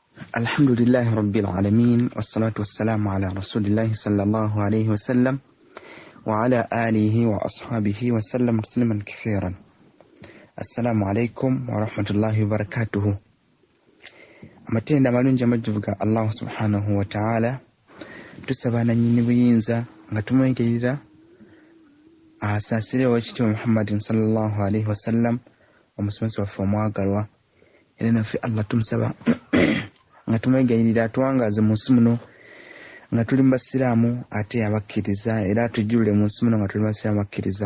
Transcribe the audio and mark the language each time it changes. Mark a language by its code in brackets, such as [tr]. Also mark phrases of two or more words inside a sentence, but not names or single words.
[ar] الحمد لله رب العالمين والصلاة والسلام على رسول الله صلى الله عليه وسلم وعلى آله وأصحابه وسلم تسليما كثيرا. السلام عليكم ورحمة الله وبركاته. [lg] amatenda malungi amajjuvuga [ar] الله سبحانه وتعالى [lg] tusabana nyini buyinza nga tumwegerera asasire wakiti Muhammadin [ar] صلى الله عليه وسلم [lg] omusomesa waffe omwagalwa era naffe Allah tumusaba nga tumwegerera atwangaze mu nsi muno nga tuli basiraamu ate abakkiriza era tujjulire mu nsi muno nga tuli basiraamu abakkiriza.